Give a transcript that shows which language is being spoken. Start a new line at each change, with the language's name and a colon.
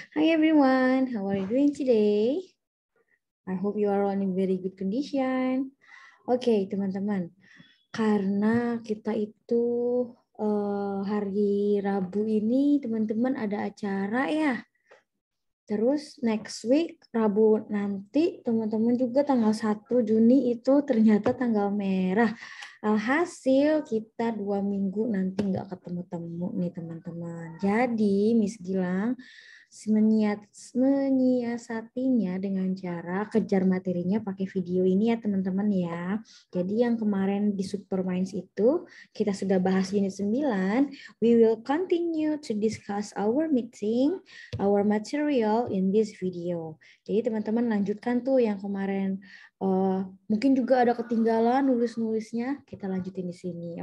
English: Hi everyone, how are you doing today? I hope you are all in very good condition.
Indonesian: Oke, teman-teman. Karena kita itu hari Rabu ini teman-teman ada acara ya. Terus
English: next week
Indonesian: Rabu nanti teman-teman juga tanggal 1 Juni itu ternyata tanggal merah. Alhasil kita 2 minggu nanti nggak ketemu-temu nih teman-teman. Jadi Miss Gilang menyiasatinya dengan cara kejar materinya pakai video ini ya teman-teman ya. Jadi yang kemarin di Superminds itu kita sudah bahas unit 9.
English: We will continue to discuss our meeting, our material in this video.
Indonesian: Jadi teman-teman lanjutkan tuh yang kemarin mungkin juga ada ketinggalan nulis-nulisnya, kita lanjutin di sini.